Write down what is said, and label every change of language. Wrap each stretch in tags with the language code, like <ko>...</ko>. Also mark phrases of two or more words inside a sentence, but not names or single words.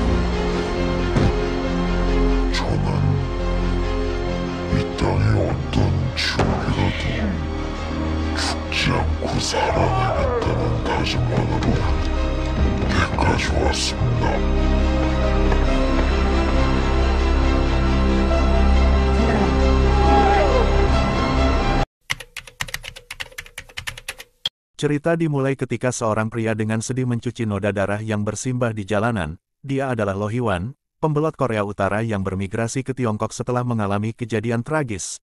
<ko>저는 이 땅의 어떤 지옥이라도 죽지 않고 살아내겠다는 다짐만으로 여기까지 왔습니다.</ko> <id>Cerita dimulai ketika seorang pria dengan sedih mencuci noda darah yang bersimbah di jalanan. Dia adalah Lo Hee-wan, pembelot Korea Utara yang bermigrasi ke Tiongkok setelah mengalami kejadian tragis.</id>